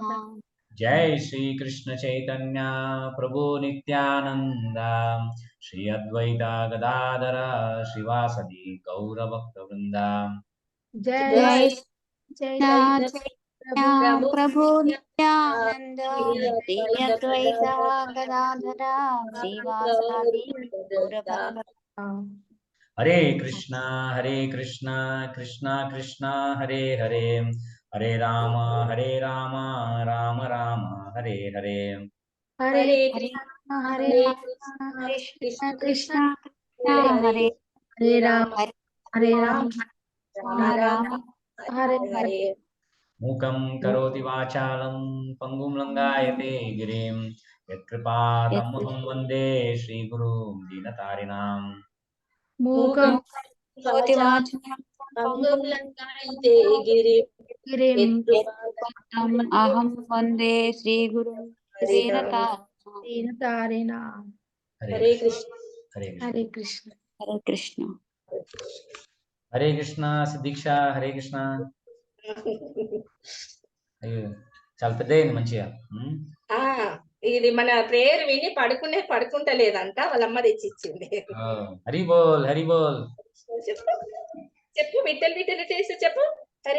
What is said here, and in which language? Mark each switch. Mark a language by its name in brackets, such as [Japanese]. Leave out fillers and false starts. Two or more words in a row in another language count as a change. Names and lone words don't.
[Sanskrit] जय श्री कृष्ण चैतन्य प्रभु नित्यानंद श्री अद्वैत गदाधर श्रीवासदि गौरभक्तवृंद। जय प्रभु नित्यानंद श्री अद्वैत गदाधर श्रीवासादि गौरभक्त। हरे कृष्णा कृष्णा कृष्णा हरे हरे हरे राम राम राम हरे हरे। हरे हरे कृष्ण कृष्ण कृष्ण हरे हरे राम हरे राम राम हरे हरे। मूकं करोति वाचालं पंगुं लंगायते गिरिं यत्कृपातमहं वन्दे श्रीगुरुं दीनतारिणाम्। मूकं पंगुं लंघयते गिरिं अहं वन्दे श्रीगुरुं दीनतारिणाम्। हरे कृष्ण हरे कृष्ण हरे कृष्ण हरे कृष्णा सिद्धीक्षा हरे कृष्णा। [Telugu] అయ్యో చాలా పెద్ద అయింది మంచిగా. ఇది మన ప్రేయర్ విని పడుకుంటలేదంట, వాళ్ళమ్మ తెచ్చిచ్చింది. [Bangla] হরি বোল হরি বোল [Telugu] చెప్పు విఠల్ విఠల్ చేసి చెప్పు. హరే